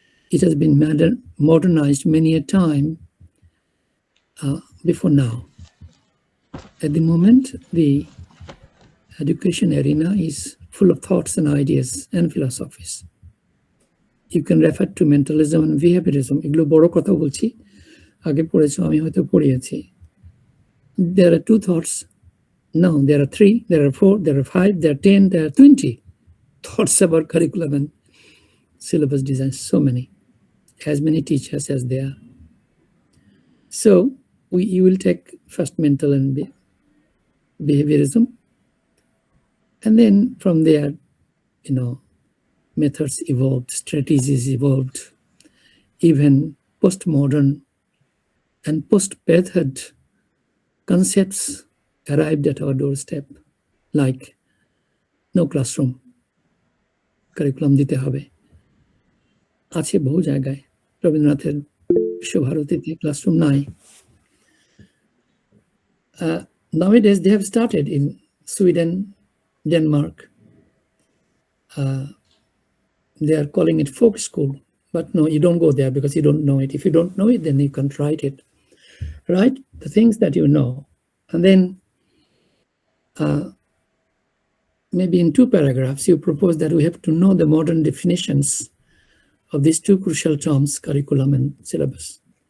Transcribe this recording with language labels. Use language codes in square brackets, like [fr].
[en] It has been modernized many a time before now. At the moment, the education arena is full of thoughts and ideas and philosophies. You can refer to mentalism and behaviorism. [bn] এগুলো বড় কথা বলছি, আগে পড়েছো, আমি হয়তো পড়িয়েছি. [en] There are 2 thoughts. No, there are 3, there are 4, there are 5, there are 10, there are 20 thoughts about curriculum and syllabus design. So many, as many teachers as there are. So you will take first mental and behaviorism, and then from there, methods evolved, strategies evolved, even postmodern and post-method concepts arrived at our doorstep, like no classroom, curriculum [bn] দিতে হবে। আছে বহু জায়গায়, রবীন্দ্রনাথের বিশ্বভারতীতে classroom নাই। [en] Nowadays, they have started in Sweden, Denmark. They are calling it folk school, but no, you don't go there because you don't know it. If you don't know it, then you can't write it. Write the things that you know, and then maybe in 2 paragraphs, you propose that we have to know the modern definitions of these 2 crucial terms, curriculum and syllabus.